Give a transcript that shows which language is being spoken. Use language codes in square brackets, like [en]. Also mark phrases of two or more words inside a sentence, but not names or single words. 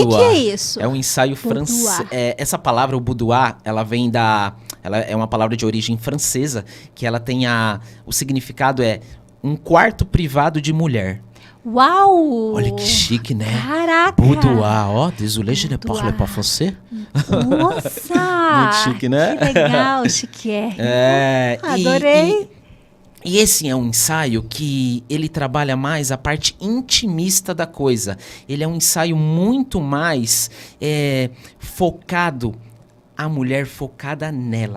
[pt] O que é isso? É um ensaio francês. Essa palavra, o boudoir, ela vem ela é uma palavra de origem francesa, que ela tem o significado um quarto privado de mulher. Uau! Olha que chique, né? Caraca! Boudoir, ó, [fr] désolé, je ne parle pas français. [pt] Nossa! Muito chique, né? Que legal, chiquérrimo. Adorei. E esse é um ensaio que ele trabalha mais a parte intimista da coisa. Ele é um ensaio muito mais focado, a mulher focada nela.